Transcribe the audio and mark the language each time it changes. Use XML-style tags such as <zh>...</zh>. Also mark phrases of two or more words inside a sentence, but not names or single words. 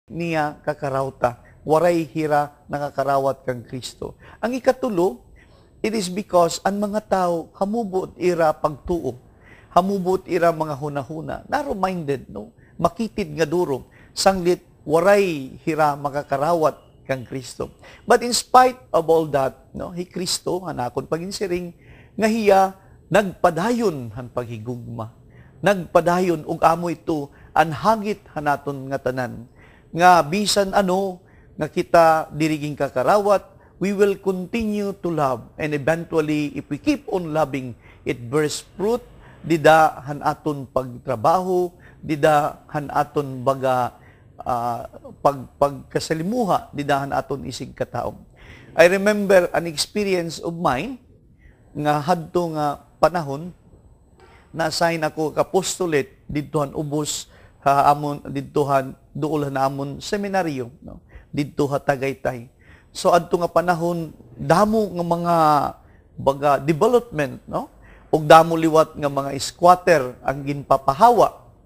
<war>niya kakarawta. Waray hira nakakarawat kang Kristo. Ang ikatulo,</war> <en>it is because</en> <war>ang mga tao hamubot ira pagtuo. Hamubot ira mga hunahuna. Na-reminded, no? Makitid nga durong. Sanglit, waray hira makakarawat kang Kristo.</war> <en>But in spite of all that,</en> <war>no, hi Kristo, hanakon paginsiring, nga hiya, nagpadayon han paghigugma. Nagpadayon, ug amo ito, anhagit hanaton nga tanan. Nga bisan ano, nga kita diriging kakarawat,</war> <en>we will continue to love. And eventually, if we keep on loving, it bears fruit,</en> <war>dida han aton pagtrabaho, dida han aton baga pagkasalimuha, dida han aton isig kataom.</war> <en>I remember an experience of mine,</en> <war>nga hadto nga panahon, na-assign ako kapostolate didtohan ubos amon didtohan duol na amon seminaryo, no, didto ha Tagaytay. So adto nga panahon damo nga mga baga development, no, ug damo liwat nga mga squatter ang ginpapahawa.</war>